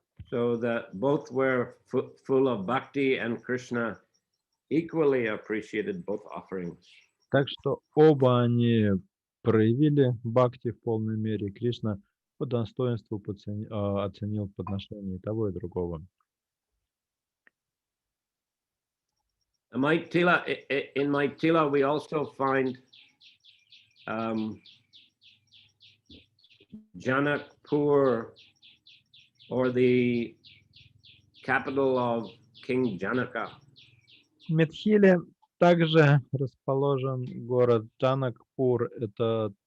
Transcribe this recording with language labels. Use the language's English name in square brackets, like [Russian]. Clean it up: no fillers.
[English] So that both were full of bhakti, and Krishna equally appreciated both offerings. [Russian] Так что оба они проявили бхакти в полной мере. Кришна по достоинству оценил подношение и того, и другого. [English] In Maitila, we also find Janakpur, or the capital of King Janaka. [Russian] В Митхиле также расположен город Джанакпур. Это